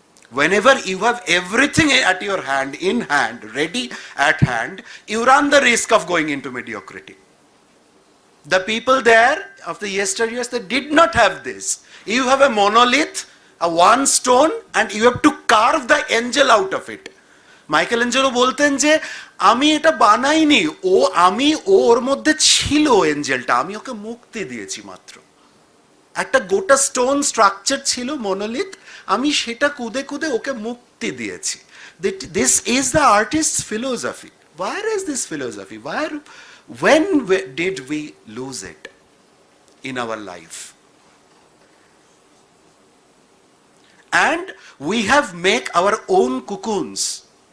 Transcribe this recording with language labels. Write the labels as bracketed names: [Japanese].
[English] Whenever you have everything at your hand, in hand, ready at hand, you run the risk of going into mediocrity. The people there of the yesteryears, they did not have this. You have a monolith, a one stone, and you have to carve the angel out of it. [Bangla] Michelangelo বলতেন যে আমি এটা বানাইনি, আমি ওর মধ্যে ছিল এঞ্জেলটা, আমি ওকে মুক্তি দিয়েছি মাত্র। একটা গোটা স্টোন স্ট্রাকচার ছিল মনোলিথ, আমি সেটা কুদে কুদে ওকে মুক্তি দিয়েছি। [English] This is the artist's philosophy. Where is this philosophy? When did we lose it in our life? And we have make our own cocoons.